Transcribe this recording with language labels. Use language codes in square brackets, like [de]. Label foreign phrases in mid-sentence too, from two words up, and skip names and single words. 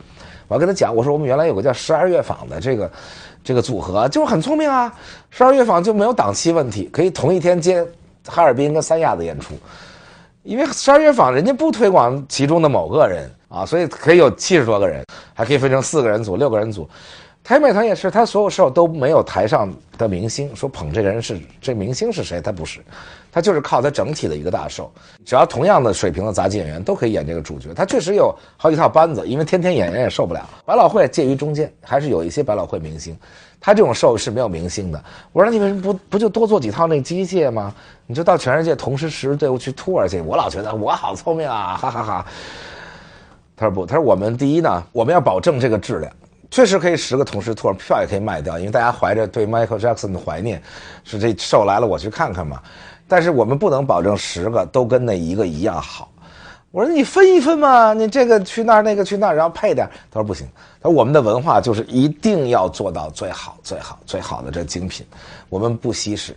[zh] 我要跟他講，我說我們原來有個叫12樂坊的這個組合就是很聰明啊，12樂坊就沒有檔期問題，可以同一天接哈爾濱跟三亞的演出，因為12樂坊人家不推廣其中的某個人啊，所以可以有70多個人，還可以分成4個人組、6個人組。台美團也是，他所有 show都沒有台上的明星說捧這個人是這明星是誰，他不是，他就是靠他整體的一個大show。只要同樣的水平的雜技演員都可以演這個主角，他確實有好幾套班子，因為天天演員也受不了。百老匯介於中間，還是有一些百老匯明星，他這種show是沒有明星的。我說你為什麼不就多做幾套那機械嗎？你就到全世界同時10支隊伍去 tour 去。我老覺得我好聰明啊，哈哈哈。他說不，他說我們第一呢，我們要保證這個質量。確實可以10個同時 tour， 票也可以賣掉，因為大家懷着對 Michael Jackson 的懷念，是這show來了我去看看嘛。但是我們不能保證10個都跟那一個一樣好。我說你分一分嘛，你這個去那兒，那個去那兒，然後配點。他說不行，他說我們的文化就是一定要做到最好、最好、最好的這精品，我們不稀釋。